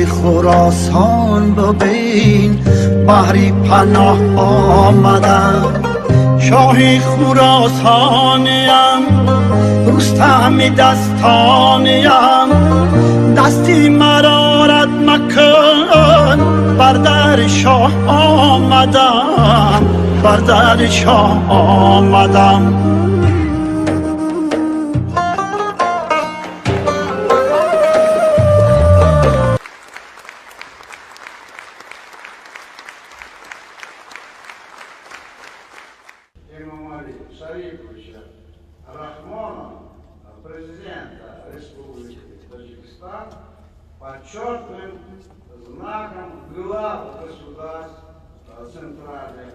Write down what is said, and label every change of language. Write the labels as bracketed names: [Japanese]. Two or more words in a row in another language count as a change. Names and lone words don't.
[Persian] خراسان ببین بحری پناه آمدم شاه خراسانیم رستم دستانیم دستی مرا رد مکن بر در شاه آمدم بر در شاه آمدم [Russian] Эмомали Шариповича Рахмона, президента Республики Таджикистан, почетным знаком глав государств Центральной